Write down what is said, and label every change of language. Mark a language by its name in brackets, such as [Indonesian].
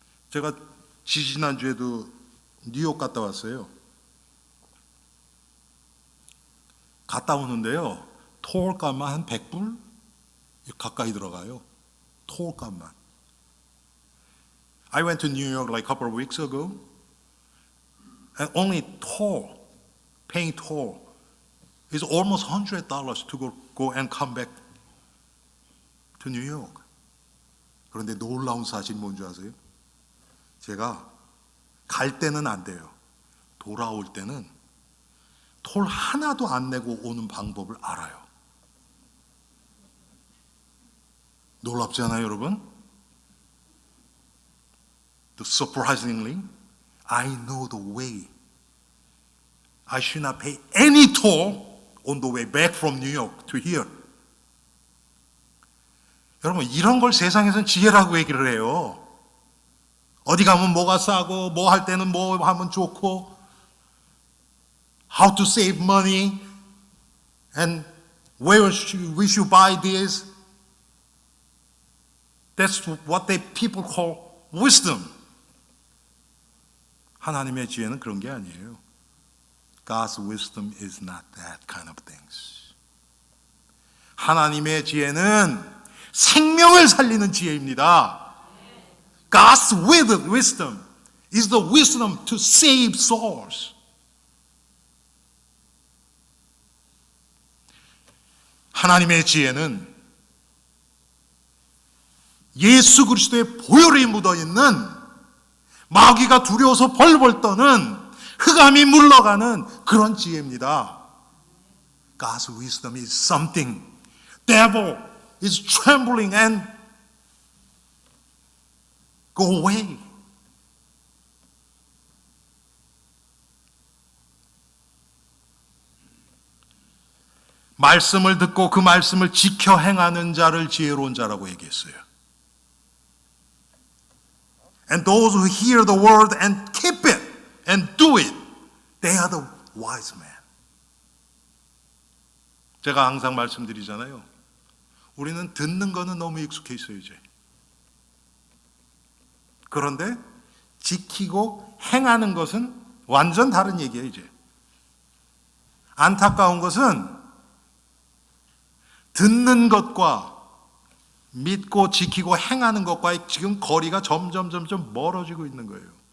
[Korean] 제가 지지난주에도 뉴욕 갔다 왔어요. 갔다 오는데요, 토올값만 한 100불 가까이 들어가요. 토올값만. [English] I went to New York like a couple of weeks ago, and only toll, paying toll, is almost $100 to go and come back to New York. [Korean] 그런데 놀라운 사실이 뭔지 아세요? 제가 갈 때는 안 돼요. 돌아올 때는 톨 하나도 안 내고 오는 방법을 알아요. 놀랍지 않아요, 여러분? [English] Surprisingly, I know the way. I should not pay any toll on the way back from New York to here. [Korean] 여러분, 이런 걸 세상에서는 지혜라고 얘기를 해요. 어디 가면 뭐가 싸고, 뭐 할 때는 뭐 하면 좋고, [English] how to save money, and where we should buy this. That's what people call wisdom. [Korean] 하나님의 지혜는 그런 게 아니에요. [English] God's wisdom is not that kind of things. [Korean] 하나님의 지혜는 생명을 살리는 지혜입니다. [English] God's wisdom is the wisdom to save souls. [Korean] 하나님의 지혜는 예수 그리스도의 보혈이 묻어있는 마귀가 두려워서 벌벌 떠는 흑암이 물러가는 그런 지혜입니다. [English] God's wisdom is something. Devil is trembling and go away. [Korean] 말씀을 듣고 그 말씀을 지켜 행하는 자를 지혜로운 자라고 얘기했어요. [English] And those who hear the word and keep it and do it, they are the wise men. [Korean] 제가 항상 말씀드리잖아요. 우리는 듣는 거는 너무 익숙해 있어요, 이제. 그런데 지키고 행하는 것은 완전 다른 얘기예요, 이제. 안타까운 것은 듣는 것과 믿고 지키고 행하는 것과의 지금 거리가 점점 멀어지고 있는 거예요.